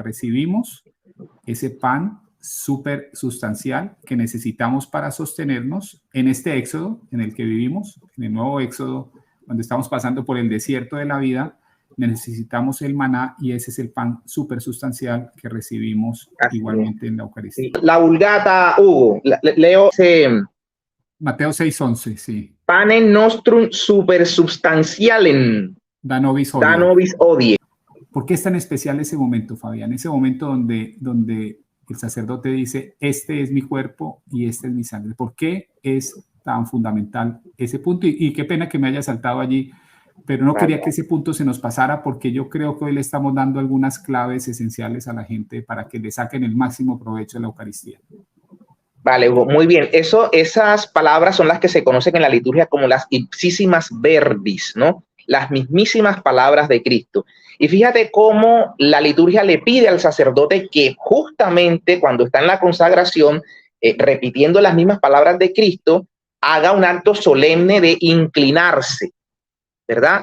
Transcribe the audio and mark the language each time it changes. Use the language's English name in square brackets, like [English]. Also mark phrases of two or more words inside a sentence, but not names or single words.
[Spanish] Recibimos ese pan súper sustancial que necesitamos para sostenernos en este éxodo en el que vivimos, en el nuevo éxodo, donde estamos pasando por el desierto de la vida. Necesitamos el maná, y ese es el pan súper sustancial que recibimos igualmente en la Eucaristía. La Vulgata, Hugo, leo Mateo 6:11, sí. [Latin] Panem nostrum super substantialem Da nobis odie. [Spanish] ¿Por qué es tan especial ese momento, Fabián? Ese momento donde el sacerdote dice, este es mi cuerpo y esta es mi sangre. ¿Por qué es tan fundamental ese punto? Y qué pena que me haya saltado allí, pero no quería que ese punto se nos pasara, porque yo creo que hoy le estamos dando algunas claves esenciales a la gente para que le saquen el máximo provecho de la Eucaristía. Vale, Hugo, muy bien. Esas palabras son las que se conocen en la liturgia como las [Latin] ipsísimas verbis, [Spanish] ¿no? Las mismísimas palabras de Cristo. Y fíjate cómo la liturgia le pide al sacerdote que justamente cuando está en la consagración, repitiendo las mismas palabras de Cristo, haga un acto solemne de inclinarse, ¿verdad?